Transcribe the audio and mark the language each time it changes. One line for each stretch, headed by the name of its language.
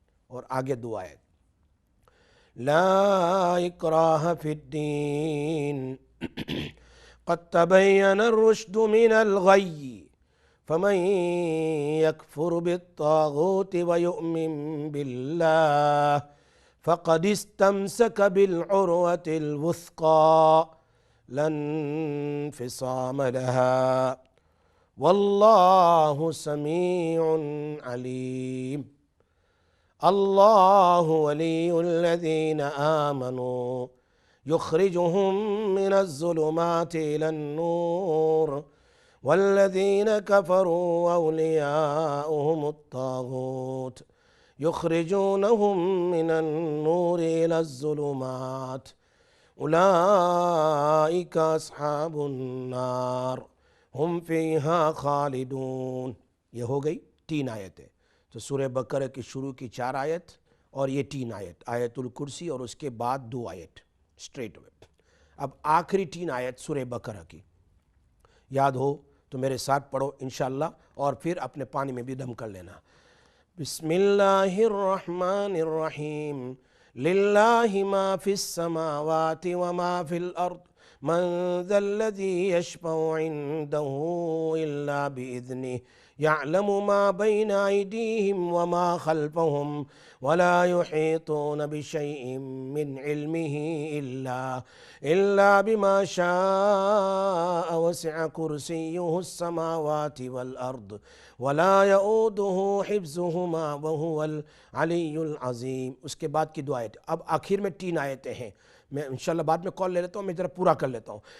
Urdu: اور آگے دعا ہے
Arabic: لا اکراہ فی الدین قد تبین الرشد من الغی فمن یکفر بالطاغوت ویؤمن باللہ فقد استمسک بالعروة الوثقى لا انفصام لها واللہ سمیع علیم. اللہ ولی الذین آمنوا یخرجهم من الظلمات إلى النور والذین کفروا اولیاؤهم الطاغوت یخرجونهم من النور إلى الظلمات اولئک اصحاب النار ہم فیہا خالدون.
Urdu: یہ ہو گئی 3 آیتیں. تو سورہ بقرہ کی شروع کی 4 آیت اور یہ 3 آیت آیت الکرسی اور اس کے بعد 2 آیت اسٹریٹ ہوئے. اب آخری 3 آیت سورہ بقرہ کی یاد ہو تو میرے ساتھ پڑھو انشاءاللہ اور پھر اپنے پانی میں بھی دم کر لینا.
Arabic: بسم اللہ الرحمن الرحیم للہ ما فی السماوات وما فی الارض من ذا الذی یشفع عنده الا بإذنہ يعلم ما بين أيديهم وما خلفهم ولا يحيطون بشيء من علمه إلا بما شاء وسع كرسيه السماوات والأرض ولا يؤوده حفظهما وهو العلي العظيم.
Urdu: اس کے بعد کی دعائیں اب آخر میں 3 آیتیں ہیں. میں انشاءاللہ بعد میں کال لے لیتا ہوں, میں ذرا پورا کر لیتا ہوں.